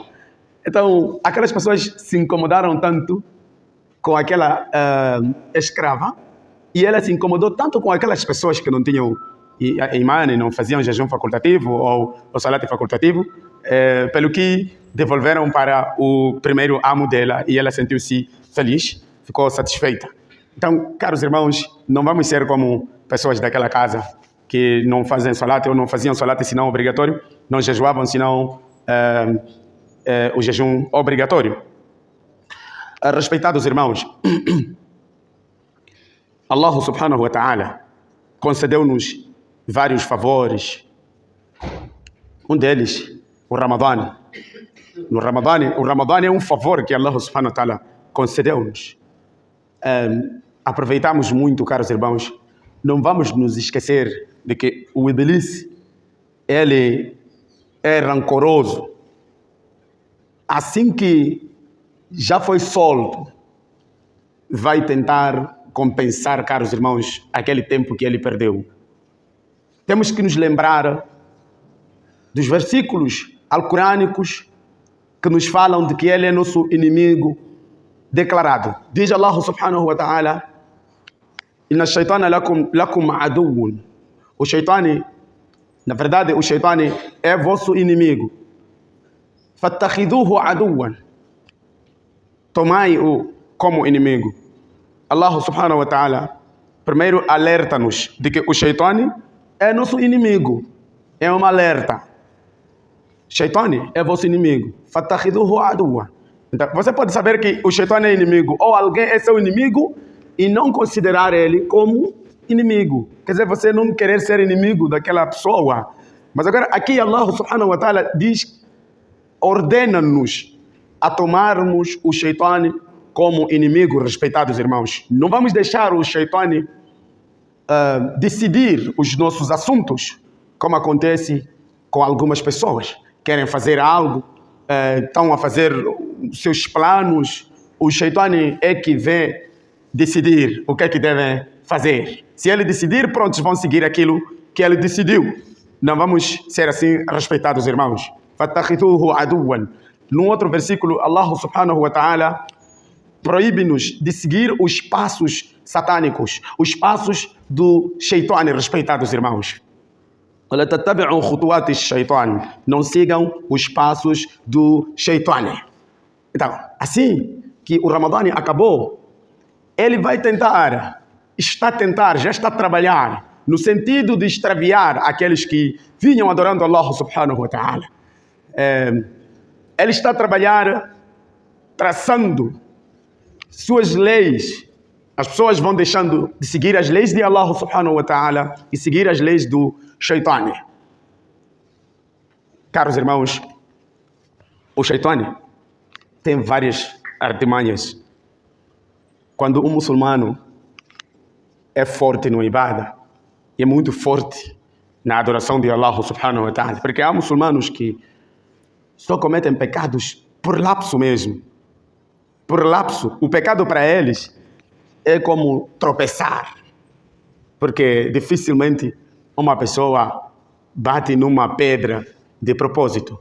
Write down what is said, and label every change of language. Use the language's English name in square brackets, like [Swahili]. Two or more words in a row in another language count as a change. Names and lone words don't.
[Portuguese] Então, aquelas pessoas se incomodaram tanto com aquela escrava, e ela se incomodou tanto com aquelas pessoas que não tinham imã, não faziam jejum facultativo ou salat facultativo, pelo que devolveram para o primeiro amo dela, e ela sentiu-se feliz, ficou satisfeita. Então, caros irmãos, não vamos ser como pessoas daquela casa que não fazem salat ou não faziam salat senão obrigatório, não jejuavam senão o jejum obrigatório. Respeitados irmãos, [Arabic] الله سبحانه وتعالى [Portuguese] concedeu-nos vários favores. Um deles, o Ramadã. O Ramadã é um favor que [Arabic] الله سبحانه وتعالى [Portuguese] concedeu-nos. Aproveitamos muito, caros irmãos. Não vamos nos esquecer de que o Iblis, ele é rancoroso. Assim que já foi solto, vai tentar compensar, caros irmãos, aquele tempo que ele perdeu. Temos que nos lembrar dos versículos alcorânicos que nos falam de que ele é nosso inimigo declarado. [Arabic] Diz الله سبحانه وتعالى إن الشيطان لكم عدو. [Portuguese] O shaitani, na verdade, o shaitani é vosso inimigo. [Arabic] فاتخذوه عدوا. [Portuguese] Tomai-o como inimigo. [Arabic] الله سبحانه وتعالى [Portuguese] primeiro alerta-nos de que o shaitani é nosso inimigo. É um alerta. Shaitani é vosso inimigo. [Arabic] فاتخذوه عدوا. [Portuguese] Então, você pode saber que o shaitani é inimigo, ou alguém é seu inimigo, e não considerar ele como inimigo. Quer dizer, você não querer ser inimigo daquela pessoa. Mas agora, aqui [Arabic] الله سبحانه وتعالى [Portuguese] diz, ordena-nos a tomarmos o shaitani como inimigo, respeitados irmãos. Não vamos deixar o shaitani decidir os nossos assuntos, como acontece com algumas pessoas. Querem fazer algo, estão a fazer seus planos, o shaitani é que vem decidir o que é que devem fazer. Se ele decidir, prontos, vão seguir aquilo que ele decidiu. Não vamos ser assim, respeitados irmãos. [Arabic] فاتخذوه عدوا. [Portuguese] Num outro versículo, [Arabic] الله سبحانه وتعالى [Portuguese] proíbe-nos de seguir os passos satânicos, os passos do shaitani, respeitados irmãos. Não sigam os passos do shaitani. Então, assim que o Ramadã acabou, ele vai tentar, já está a trabalhar, no sentido de extraviar aqueles que vinham adorando [Arabic] الله سبحانه وتعالى. [Portuguese] Ele está a trabalhar traçando suas leis. As pessoas vão deixando de seguir as leis de [Arabic] الله سبحانه وتعالى [Portuguese] e seguir as leis do shaitani. Caros irmãos, o shaitani tem várias artimanhas. Quando um muçulmano é forte no ibadah, é muito forte na adoração de [Arabic] الله سبحانه وتعالى, [Portuguese] porque há muçulmanos que só cometem pecados por lapso mesmo. Por lapso. O pecado para eles é como tropeçar, porque dificilmente uma pessoa bate numa pedra de propósito.